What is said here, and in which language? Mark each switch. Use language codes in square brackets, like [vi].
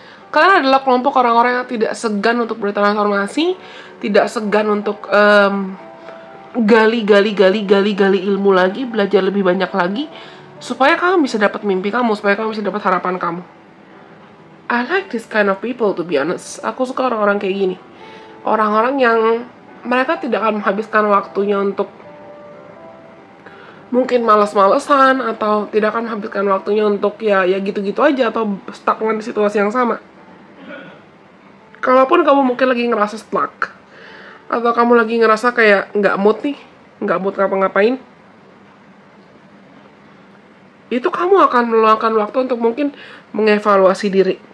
[id] Kalian adalah kelompok orang-orang yang tidak segan untuk bertransformasi, tidak segan untuk gali ilmu lagi, belajar lebih banyak lagi, supaya kamu bisa dapat mimpi kamu, supaya kamu bisa dapat harapan kamu. [en] I like this kind of people, to be honest. [id] Aku suka orang-orang kayak gini. Orang-orang yang mereka tidak akan menghabiskan waktunya untuk mungkin malas-malesan, atau tidak akan menghabiskan waktunya untuk ya gitu-gitu aja, atau stagnan di situasi yang sama. Kalaupun kamu mungkin lagi ngerasa stuck, atau kamu lagi ngerasa kayak nggak mood ngapa-ngapain, itu kamu akan meluangkan waktu untuk mungkin mengevaluasi diri.